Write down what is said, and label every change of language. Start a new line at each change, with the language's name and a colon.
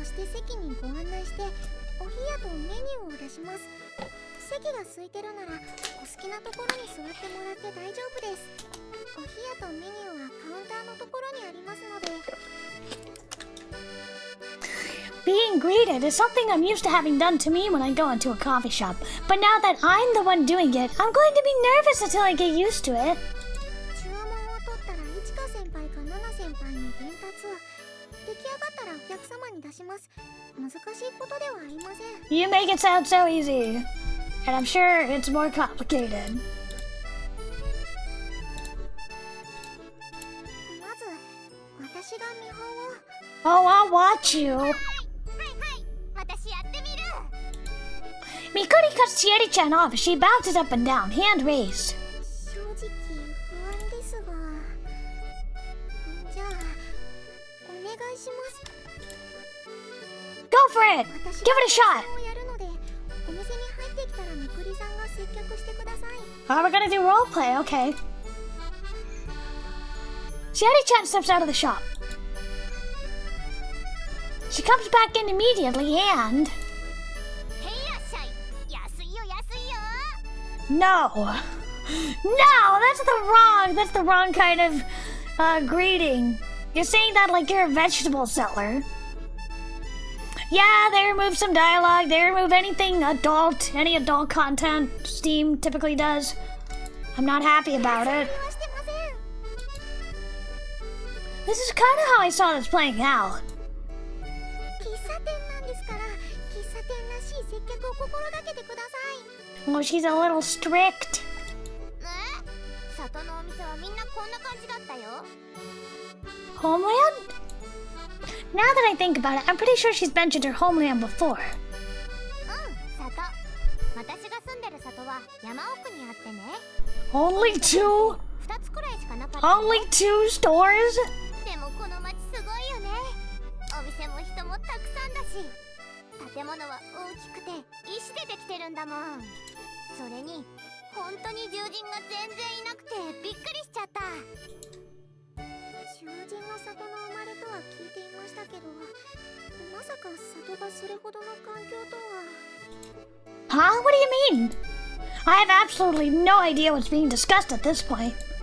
Japanese: そして席にご案内して、お冷やとメニューを出します。席が空いてるなら、お好きなところに座ってもらって大丈夫です。お冷やとメニューはカウンターのところにありますので。
English: Being greeted is something I'm used to having done to me when I go into a coffee shop. But now that I'm the one doing it, I'm going to be nervous until I get used to it.
Japanese: 注文を取ったら、いちか先輩かなな先輩に伝達。出来上がったらお客様に出します。難しいことではありません。
English: You make it sound so easy. And I'm sure it's more complicated.
Japanese: まず、私が見本を。
English: Oh, I'll watch you.
Japanese: はいはい、私やってみる。
English: Mikuri cuts Chieri-chan off as she bounces up and down, hand raised.
Japanese: 正直不安ですが、じゃあお願いします。
English: Go for it!
Japanese: 私
English: Give it a shot!
Japanese: がをやるので、お店に入ってきたらみくりさんが接客してください。
English: Oh, we're gonna do roleplay, okay. Chieri-chan steps out of the shop. She comes back in immediately and...
Japanese: へいらっしゃい。安いよ安いよ。
English: No! No! That's the wrong kind of greeting. You're saying that like you're a vegetable seller. Yeah, they remove some dialogue, they remove anything adult, any adult content Steam typically does. I'm not happy about it.
Japanese: はしてません。
English: This is kind of how I saw this playing out.
Japanese: 喫茶店なんですから、喫茶店らしい接客を心がけてください。
English: Oh, she's a little strict.
Japanese: 里のお店はみんなこんな感じだったよ。
English: Homeland? Now that I think about it, I'm pretty sure she's mentioned her homeland before.
Japanese: 里。私が住んでる里は山奥にあってね。
English: Only two?
Japanese: 2つくらいしかなかった。
English: Only two stores?
Japanese: でもこの町すごいよね。お店も人もたくさんだし、建物は大きくて石でできてるんだもん。それに本当に獣人が全然いなくてびっくりしちゃった。獣人の里の生まれとは聞いていましたけど、まさか里がそれほどの環境とは。
English: Huh? What do you mean? I have absolutely no idea what's being discussed at this point.